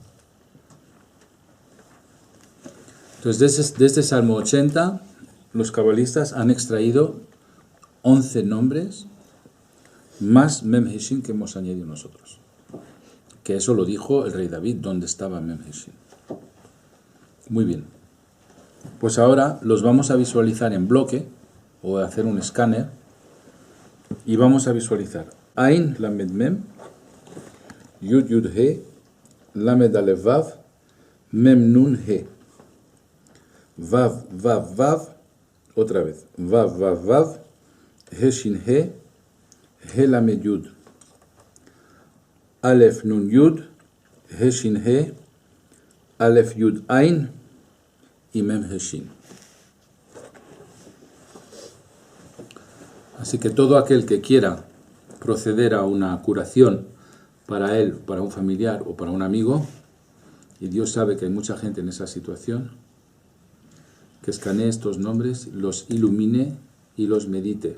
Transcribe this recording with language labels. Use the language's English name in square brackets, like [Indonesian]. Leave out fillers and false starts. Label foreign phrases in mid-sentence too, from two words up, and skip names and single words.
[Spanish] Entonces, de este Salmo 80, los cabalistas han extraído 11 nombres más Mem-Heshin que hemos añadido nosotros. Que eso lo dijo el rey David, ¿dónde estaba Mem-Heshin? Muy bien. Pues ahora los vamos a visualizar en bloque, o hacer un escáner, y vamos a visualizar Ain Lamed Mem, Yud Yud He, Lamed Alef Vav, Mem Nun He. Vav, Vav, Vav, otra vez, Vav, Vav, Vav, He Shin He, He Lamed Yud, Alef Nun Yud, He Shin He, Alef Yud Ain y Mem He Shin. Así que todo aquel que quiera proceder a una curación para él, para un familiar o para un amigo, y Dios sabe que hay mucha gente en esa situación, que escanee estos nombres, los ilumine y los medite.